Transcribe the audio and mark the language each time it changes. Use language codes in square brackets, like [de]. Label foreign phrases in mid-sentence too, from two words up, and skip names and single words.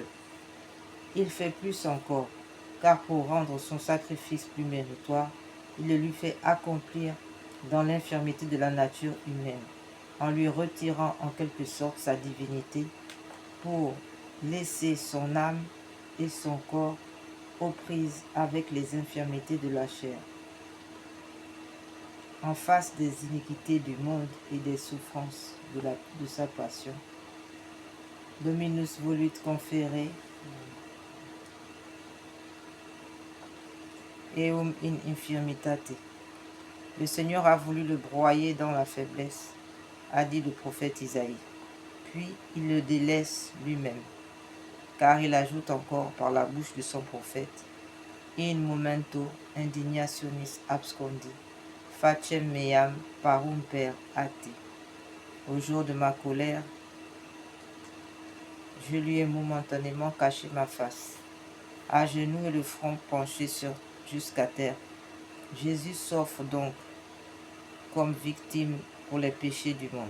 [fr] Il fait plus encore, car pour rendre son sacrifice plus méritoire, il le lui fait accomplir dans l'infirmité de la nature humaine, en lui retirant en quelque sorte sa divinité pour laisser son âme et son corps aux prises avec les infirmités de la chair. En face des iniquités du monde et des souffrances de sa passion, [la] Dominus voluit confere eum in infirmitate. [fr] Le Seigneur a voulu le broyer dans la faiblesse, a dit le prophète Isaïe. Puis il le délaisse lui-même. car il ajoute encore par la bouche de son prophète: [la] In momento indignationis abscondi, facem meam parum per ate. [fr] Au jour de ma colère, je lui ai momentanément caché ma face. À genoux et le front penché jusqu'à terre, Jésus s'offre donc comme victime pour les péchés du monde.